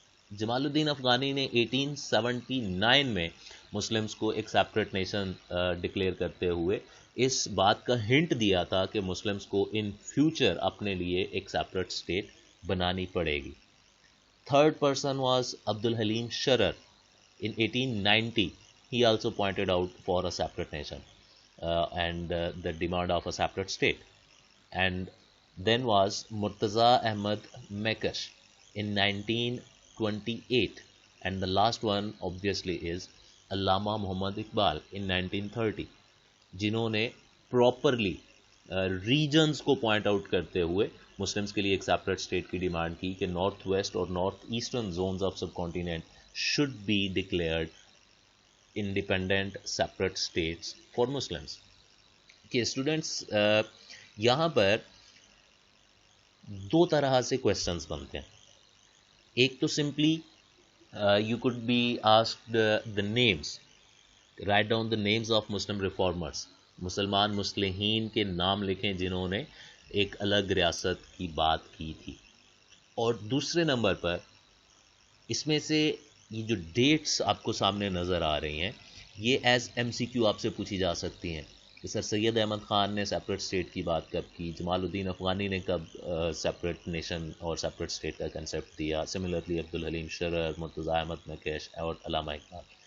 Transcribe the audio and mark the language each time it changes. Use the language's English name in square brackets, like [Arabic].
[Urdu] جمال الدین افغانی نے 1879 میں مسلمس کو ایک سیپریٹ نیشن ڈکلیئر کرتے ہوئے اس بات کا ہنٹ دیا تھا کہ مسلمس کو ان فیوچر اپنے لیے ایک سیپریٹ اسٹیٹ بنانی پڑے گی. [English] Third person was Abdul Halim Sharar. In 1890 he also pointed out for a separate nation and the demand of a separate state. And then was Murtaza Ahmad Mekash in 1928, and the last one obviously is Allama Muhammad Iqbal in 1930, [Urdu] جنہوں نے properly regions کو point out کرتے ہوئے Muslims کے لیے ایک separate state کی demand کی کہ [English] North west اور north eastern zones of subcontinent should be declared independent separate states for Muslims. [Urdu] کہ اسٹوڈینٹس یہاں پر دو طرح سے کوشچنس بنتے ہیں. [English] ایک تو simply you could be asked the names, write down the names of Muslim reformers, [Urdu] مسلمان مصلحین کے نام لکھیں جنہوں نے ایک الگ ریاست کی بات کی تھی. اور دوسرے نمبر پر اس میں سے یہ جو ڈیٹس آپ کو سامنے نظر آ رہی ہیں یہ ایز ایم سی کیو آپ سے پوچھی جا سکتی ہیں کہ سر سید احمد خان نے سیپریٹ اسٹیٹ کی بات کب کی، جمال الدین افغانی نے کب سیپریٹ نیشن اور سیپریٹ اسٹیٹ کا کنسیپٹ دیا، سملرلی عبدالحلیم شرر، مرتضیٰ احمد نکیش اور علامہ اقبال.